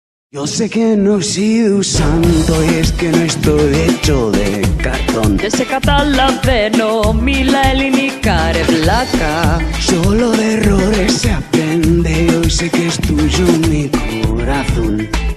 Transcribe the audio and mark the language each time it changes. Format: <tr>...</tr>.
<es>Yo sé que no he sido un santo y es que no estoy hecho de cartón.</es> <el>Δεν σε καταλαβαίνω, μίλα ελληνικά ρε βλάκα.</el> <es>Solo de errores se aprende y hoy sé que es tuyo mi corazón.</es>